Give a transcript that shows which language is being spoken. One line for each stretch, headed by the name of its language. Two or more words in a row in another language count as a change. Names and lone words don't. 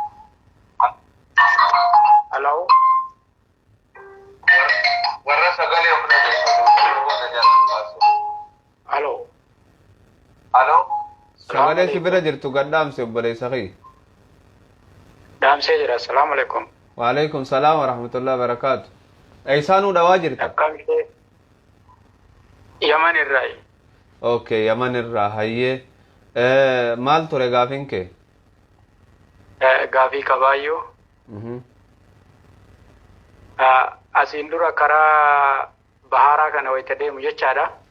Oromo: Hello. Warra sagalee of dhageeffatu amma booda jalaan kaasu. Hello. Hello. Sagalee si bira jirtu gaddaamse obboleessa kee. Daamsee jira.
Arabic: السلام عليكم. وعليكم السلام ورحمة الله وبركاته.
Oromo: Eessaanuu dhawaa jirta? Akkamitti Yaman irraayi. Okay, Yaman irraa hayyee. Maal ture gaafiin kee? Gaafii kabaayyoo. Asiin dura karaa baharaa kana wayita deemu jechaadha.